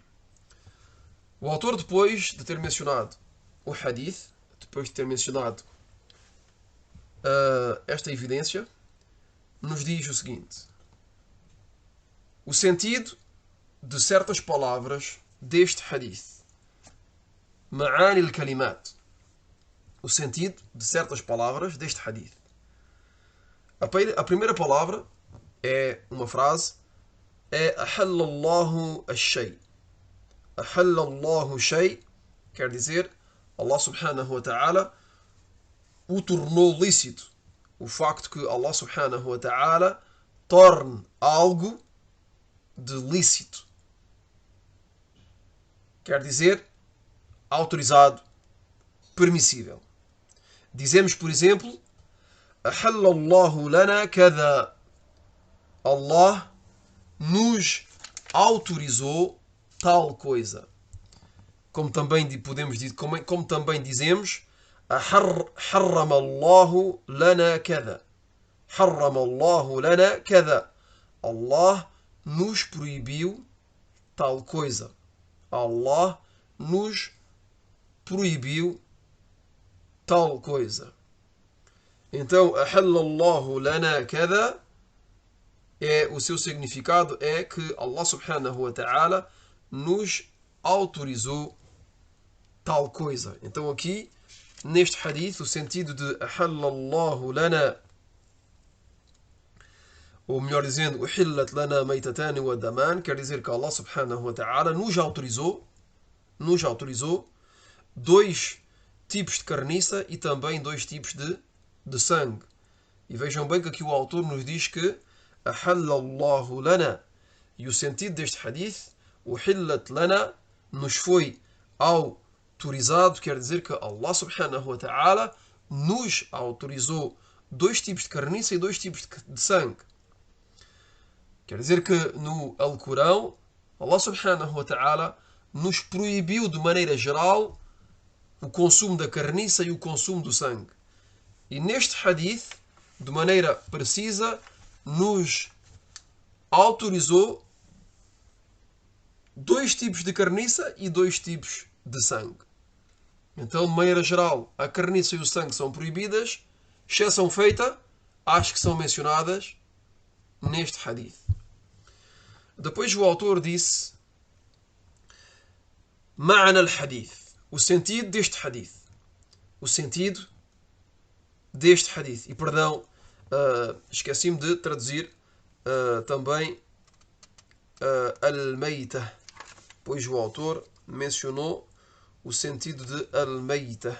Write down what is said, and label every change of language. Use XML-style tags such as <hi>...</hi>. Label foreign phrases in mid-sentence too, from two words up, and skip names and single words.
<pt>O autor, depois de ter mencionado o hadith, depois de ter mencionado esta evidência, nos diz o seguinte: o sentido de certas palavras deste hadith.</pt> <ar>معاني الكلمات.</ar> <pt>O sentido de certas palavras deste hadith. A primeira palavra é uma frase, é</pt> <ar>أحل الله الشيء. أحل الله شيء</ar> <pt>quer dizer Allah</pt> <ar>سبحانه وتعالى</ar> <pt>o tornou lícito. O facto que Allah</pt> <ar>سبحانه وتعالى</ar> <pt>torne algo de lícito. Quer dizer autorizado, permissível. Dizemos, por exemplo,</pt> <ar>أحل الله لنا كذا.</ar> <pt>Allah nos autorizou tal coisa. Como também dizemos,</pt> <ar>حرم الله لنا كذا. حرم الله لنا كذا.</ar> <pt>Allah nos proibiu tal coisa. Allah nos proibiu tal coisa. Então,</pt> <ar>أحل الله لنا كذا,</ar> <pt>o seu significado é que Allah</pt> <ar>سبحانه وتعالى</ar> <pt>nos autorizou tal coisa. Então aqui, neste hadith, o sentido de</pt> <ar>أحل الله لنا,</ar> <pt>ou melhor dizendo,</pt> <ar>أحلت لنا ميتتان ودمان,</ar> <pt>quer dizer que Allah</pt> <ar>سبحانه وتعالى</ar> <pt>nos autorizou dois tipos de carniça e também dois tipos de sangue. E vejam bem que aqui o autor nos diz que</pt> <ar>أحل الله لنا.</ar> <pt>E o sentido deste hadith,</pt> <ar>أحلت لنا,</ar> <pt>nos foi autorizado, quer dizer que Allah</pt> <ar>سبحانه وتعالى</ar> <pt>nos autorizou dois tipos de carniça e dois tipos de sangue. Quer dizer que no Alcorão, Allah</pt> <ar>سبحانه وتعالى</ar> <pt>nos proibiu de maneira geral o consumo da carniça e o consumo do sangue. E neste hadith, de maneira precisa, nos autorizou dois tipos de carniça e dois tipos de sangue. Então, de maneira geral, a carniça e o sangue são proibidas, exceção feita às que são mencionadas neste hadith. Depois o autor disse</pt> <ar>معنى الحديث,</ar> <pt>o sentido deste hadith. O sentido deste hadith. E perdão, esqueci-me de traduzir também al-mayta, pois o autor mencionou o sentido de al-mayta.</pt>